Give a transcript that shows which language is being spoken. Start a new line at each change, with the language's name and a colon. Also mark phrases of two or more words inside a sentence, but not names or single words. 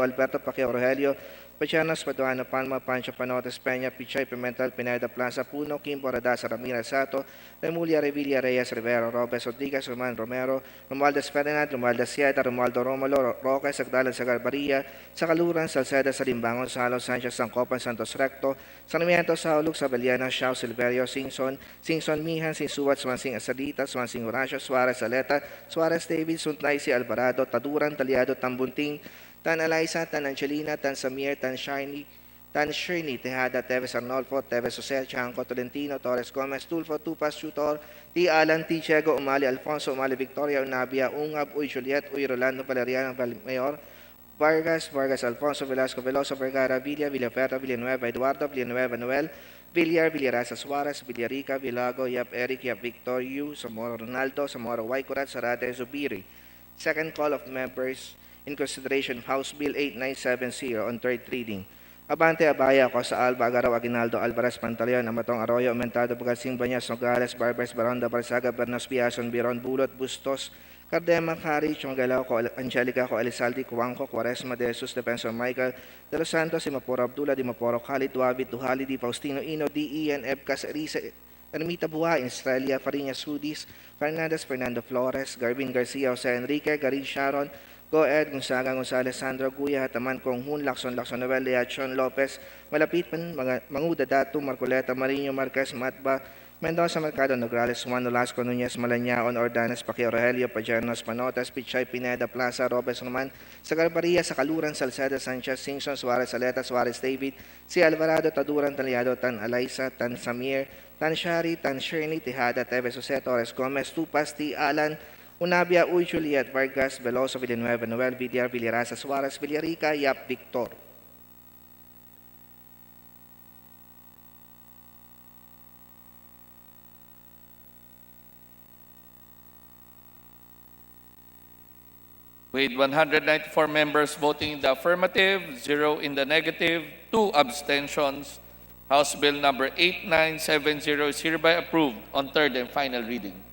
English: Alberto, Pacquiao Rogelio, Pachanos, Paduano, Palma, Pancho, Panotes, Peña, Pichay, Pimentel, Pineda, Plaza, Puno, Kimbo, Radasa, Ramirez, Sato, Remulia, Revilla, Reyes, Rivera, Robes, Rodriguez, Roman, Romero, Romualdez Ferdinand, Romualdez Sieta, Romualdo Romulo, Roque, Sagdalan, Sagarbaria, Sakaluran, Salceda, Salimbangon, Salo, Sanchez, Sancopan, Santos Recto, Sarmiento, Sauluk, Sabeliana, Shao, Silverio, Singson, Singson, Mihan, Sinsuat, Swansing Asalita, Swansing Horacio, Suarez, Aleta, Suarez, David, Suntay, si Alvarado, Taduran, Taliado, Tambunting, Tan Eliza, Tan Angelina, Tan Samir, Tan Shirley, Tejada, Teves Arnolfo, Teves Jose, Chanco, Tolentino, Torres Gomez, Tulfo, Tupas, Tutor, T. Alan, T. Chego, Umali, Alfonso, Umali, Victoria, Unabia, Ungab, Uy, Juliet, Uy, Rolando, Valeriano, Mayor, Vargas, Alfonso, Velasco, Veloso, Vergara, Villa, Villaferra, Villanueva, Eduardo, Villanueva, Noel, Villar, Villarasa, Suarez, Villarica, Villago, Yap, Eric, Yap, Victor, Yu, Zamora, Ronaldo, Zamora, Waikurat, Sarate, Zubiri. Second call of members in consideration of House Bill 8970 on third reading. Abante Abaya, Costa Alba, Agaraw, Aguinaldo, Alvarez, Pantaleon, Amatong Arroyo, Aumentado, Bugasing, Banyas, Nogales, Barbers, Baronda, Barsaga, Bernas, Biason, Biron, Bulot, Bustos, Cardema, Cari, Chongalaw, Angelica, Elizalde, Cuangco, Quaresma, De Jesus, Defensor Michael, De Los Santos, Imaporo Abdullah, Dimaporo Khalid, Duabit, Duhali, Di Faustino, Ino, D.E.N. Ebcas, Elisa, Ermita Buhay, Estrella, Fariñas, Sudis, Fernandez, Fernando Flores, Garvin Garcia, Jose Enrique, Garin Sharon, Go Ed, Gonzaga, Gonzales, Sandro, Guya, Hataman, Konghun, Lacson, Noel, Leachon, Lopez, Malapitpan, Manguda Datu, Marcoleta, Marino, Marquez, Matba, Mendoza, Mercado, Nograles, Juan Olasco, Nunez, Malañaon, Ordanes, Pacquiao Rogelio, Pajanos, Panotes, Pichay, Pineda, Plaza, Robes, Roman, Sagarbaria, Sakaluran, Salceda, Sanchez, Singson, Suarez, Aleta, Suarez, David, si Alvarado, Taduran, Taliado, Tan Eliza, Tan Samir, Tan Shari, Tan Shirley, Tejada, Teves Jose, Torres Gomez, Tupas, T. Alan, Unabia, Uy, Juliet, Vargas, Veloso, Villanueva, Noel, Villar, Villarasa, Suarez, Villarica, Yap, Victor. With 194 members voting in the affirmative, 0 in the negative, 2 abstentions, House Bill number 8970 is hereby approved on third and final reading.